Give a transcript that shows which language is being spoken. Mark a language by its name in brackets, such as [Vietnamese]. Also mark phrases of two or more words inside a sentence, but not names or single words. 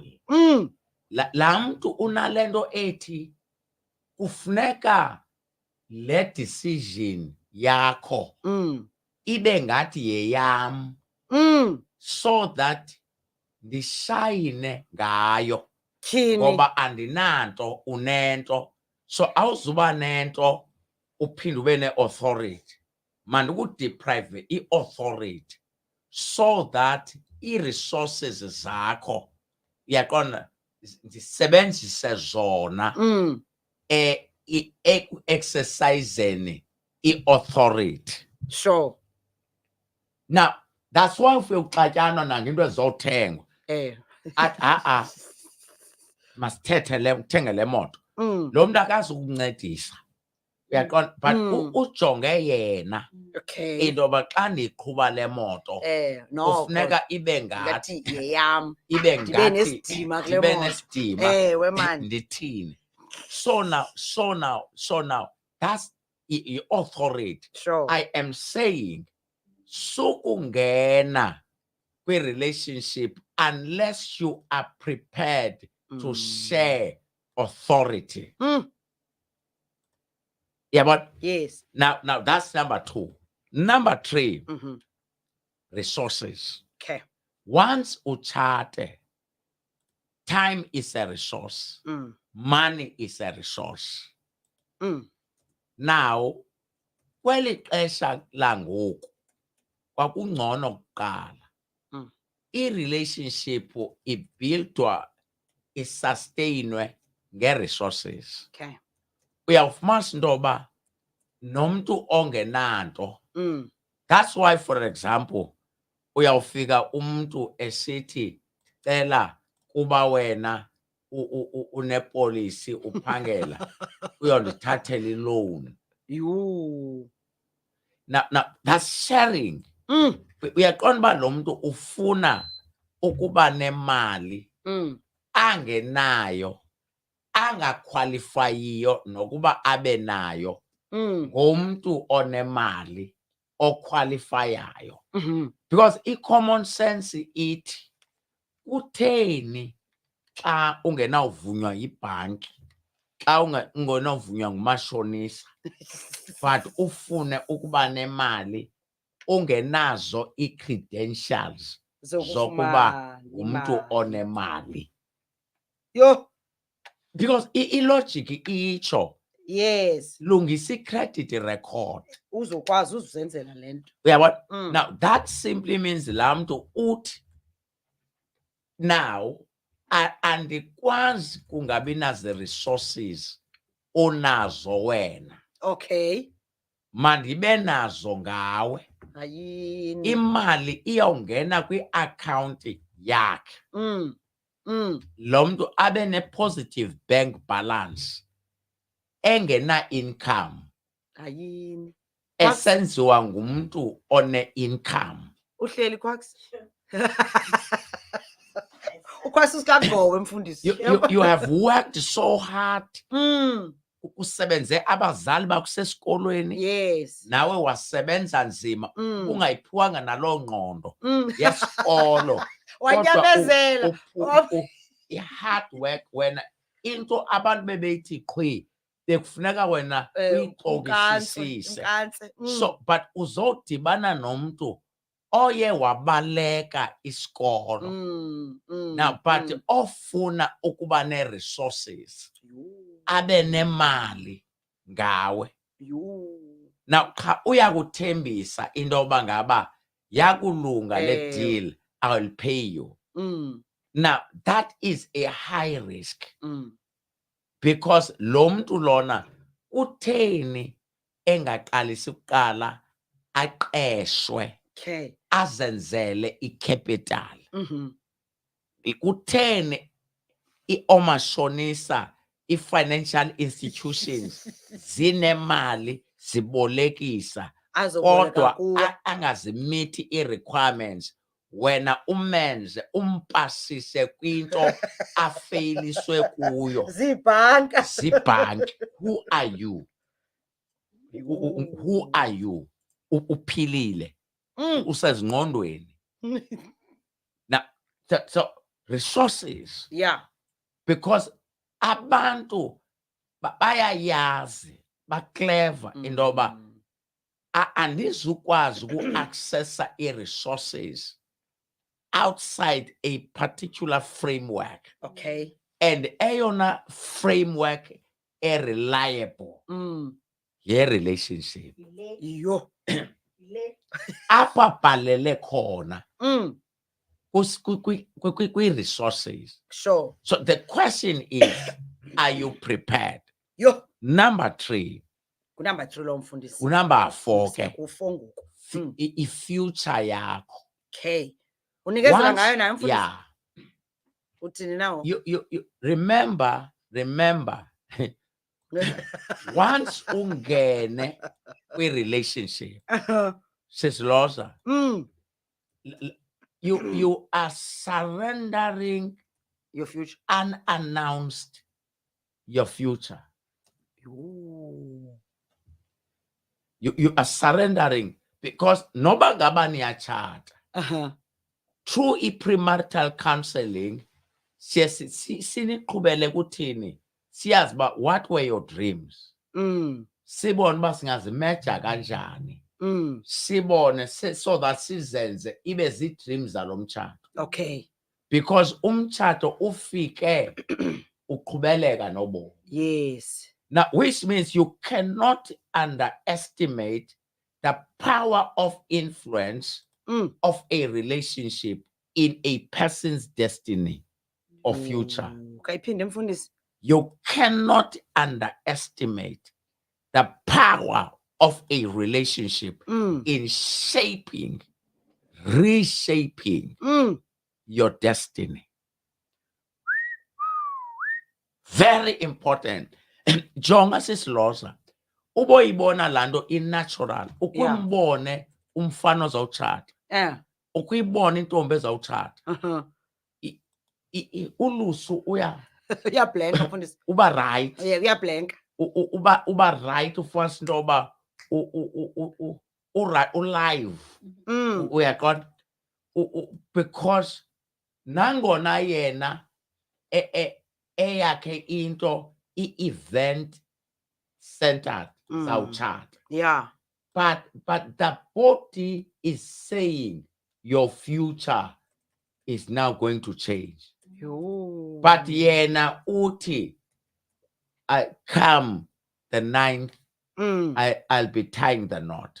[Xhosa] La mntu unalento ethi kufuneka le decision yakho ibe ngathi yeyam, [English] so that [Xhosa] ndishayine ngayo. Ngoba andinanto, unento. So awuzuba nento uphinde ube ne-authority. Mandikudeprive i-authority [English] so that [Xhosa] i-resources zakho uyaqonda ndisebenzise zona exercising i-authority. [English] Sure. Now, that's why [Xhosa] ufike uxatyanwa nangento ezizowuthengwa. Athi masithethe uthenge le moto. Lo mntu akazukuncedisa. Uyaqonda, but ujonge yena. [English] Okay. [Xhosa] Into yoba xa ndiqhuba le moto kufuneka ibe ngathi yeyam. Ibe ngathi nesidima kule ndibe moto. nesidima. Ewe man. Ndithini. [English] So now, that's i-authority. Sure. I am saying, [Xhosa] sukungena kwi-relationship [English] unless you are prepared to share authority. Yeah, but yes. Now that's number 2. Number 3, resources. Okay. Once uchate, time is a resource. Money is a resource. Now, [Xhosa] kweli xesha langoku kwakungcono kuqala. I-relationship ibuildwa isustainwe nge-resources. [English] Okay. [Xhosa] Uyawufumanisa into yoba nomntu ongenanto. [English] That's why, for example, [Xhosa] uyawufika umntu esithi cela kuba wena unepolisi uphangela uyondithathela i-loan. [English] Now that's sharing. [Xhosa] Uyaqonda uba lo mntu ufuna ukuba nemali angenayo, angakhwalifayiyo nokuba abe nayo, ngomntu onemali okhwalifayayo. Because [English] i-common sense [Xhosa] ithi kutheni xa ungenawuvunywa yibhanki, xa ungenawuvunywa ngumashonisa, but ufune ukuba nemali ungenazo ii-credentials zokuba ngumntu onemali. Yo. Because ilogic itsho. [English] Yes. [Xhosa] Lungisa i-credit record. Uzokwazi uzenzela lento. Uyabona? [English] Now that simply means [Xhosa] laa mntu uthi now andikwazi kungabi nazo resources onazo wena. [English] Okay. [Xhosa] Mandibe nazo ngawe. Ayini. Imali iyawungena kwi-account yakhe. Lo mntu abe ne-positive bank balance engena-income. Ayini. Esenziwa ngumntu one-income. Uhleli kwax. Ukwasisikagowe mfundisi. [English] You have worked so hard. [Xhosa] Usebenze abazali bakho sesikolweni. [English] Yes. [Xhosa] Nawe wasebenza nzima ungayiphiwanga naloo ngqondo yesikolo. Wanyamezela. I-hard work wena into abantu bebeyithi qhwi bekufuneka wena uyixokisisise. So but uzodibana nomntu oye wabaleka isikolo. Now but ofuna ukuba ne-resources, abe nemali ngawe. Now cha uyakuthembisa into yoba ngaba yakulunga le deal, [English] I will pay you. Now, that is a high risk Mm. [Xhosa] because lo mntu lona utheni engaqalisi kuqala aqeshwe [English] Okay. [Xhosa] azenzele icapital. Mhm. Kutheni iomashonisa i-financial institutions zinemali zibolekisa Azoboleka kodwa kuwe. angazimithi i-requirements wena umenze umpasise kwinto afeyliswe kuyo Zibhanka. zibhanki. [English] Who are you? Who are you? [Xhosa] Uphilile usezingqondweni. [English] Now, so resources, Yeah. [Xhosa] because abantu bayayazi clever indoba andizukwazi uku-accessa i-resources [English] outside a particular framework. Okay. And eyona framework reliable ye-relationship. [Xhosa] Yo. Apha bhalele khona kwi-resources. [English] Sure. So the question is, are you prepared? [Xhosa] Yo. [English] Number 3. [Xhosa] Kunumber 3 lo mfundisi. [English] Number 4 ke. [Xhosa] Kufonguko. I-future yakho. [English] Okay. [Xhosa] Unikezela ngayo nayo mfundisi. [English] Yeah. [Xhosa] Uthini nawo? [English] You remember once [Xhosa] ungene kwi-relationship, [English] Sis you are surrendering Your future. unannounced your future. You are surrendering because [Xhosa] noba ngaba niyatshata. [English] Through premarital counseling, [Xhosa] siniqhubele kuthini? Siyazi ba [English] what were your dreams? [Xhosa] Sibone ba singazimeja kanjani. Sibone [English] so that [Xhosa] sizenze ibe zi-dreams zalo mtshato. [English] Okay. [Xhosa] Because umtshato ufike uqhubeleka nobomi. [English] Yes. Now, which means you cannot underestimate the power of influence of a relationship in a person's destiny or future. [Xhosa] Kayiphinde mfundisi. [English] You cannot underestimate the power of a relationship in shaping, reshaping your destiny. Very important. [Xhosa] Jonga sisiloza. Uboyibona lando [English] in natural. [Xhosa] Ukumbone umfana ozawutshata. Ukuyibona intombi ezawutshata. Ulusu uyablanka mfundisi. Uba right. Yeah, uyablanka. Uba right ufumanisa into yoba ulive. Uyaqonda? Because nangona yena eyakhe into i-event centered zawutshata. [English] Yeah. But the body is saying your future is now going to change. [Xhosa] But yena uti, [English] I come the 9th, I'll be tying the knot.